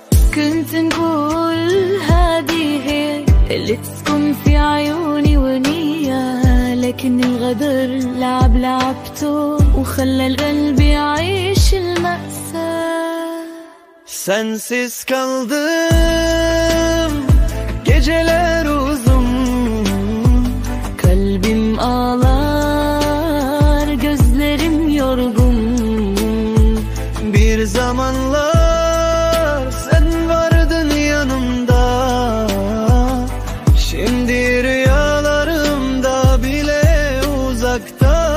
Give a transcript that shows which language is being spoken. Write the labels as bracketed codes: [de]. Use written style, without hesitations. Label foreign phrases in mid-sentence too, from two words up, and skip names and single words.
[ar] كنت نقول هادي هي اللي تسكن في عيوني ونية، لكن الغدر لعبته وخلى القلب يعيش المأساة. [tr] Sensiz kaldım geceler uzun, kalbim ağlar, gözlerim yorgun. Bir zamanlar sen vardın yanımda, şimdi rüyalarımda bile uzakta.